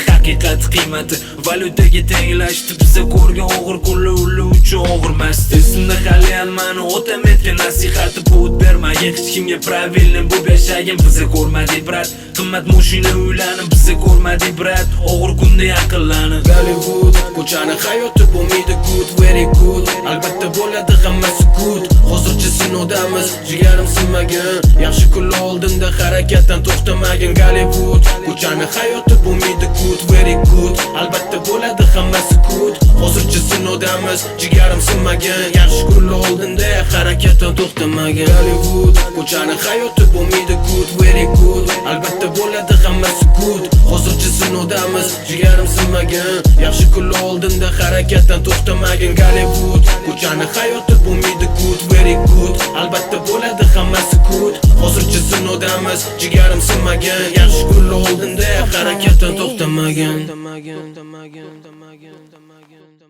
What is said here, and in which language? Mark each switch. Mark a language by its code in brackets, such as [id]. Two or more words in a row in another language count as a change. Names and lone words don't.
[uz] Haqiqat qiymati valyutaga tenglashdi. Biza ko'rgan og'ir kunlar ular uchun og'irmas. Esimda haliyam mani otam aytgan nasihati put bermagin hech kimga pravilni bu yashagin. Biza ko'rmadik brat, qimmat mashina uylarni biza ko'rmadik brat. Og'ir kunda yaqinlanib Hollywood. Ko'chani hayoti bo'lmaydi [en] good, very good. [uz] Albatta bo'ladi hammasi good. Hozircha sinovdamiz, jigarim sinmagan. Yaxshi kunlar oldinda harakatdan to'xtamagan Hollywood. Ko'chani hayoti bo'lmaydi [en] good, very good. [uz] Albatta bo'ladi hammasi good. Hozircha sinovdamiz, jigarim sinmagan. Yaxshi kunlar oldinda harakatdan to'xtamagan Hollywood. Ko'chani hayoti bo'lmaydi [en] good, very good. [uz] Albatta bo'ladi hammasi good. Hozircha sinovdamiz, jigarim sinmagan. Yaxshi kunlar oldinda harakatdan to'xtamagan Hollywood. Ko'chani hayoti bo'lmaydi [en] good, very good. [uz] Albatta bo'ladi hammasi good. Hozircha sinovdamiz, jigarim sinmagan. Yaxshi kunlar oldinda harakatdan to'xtamagan.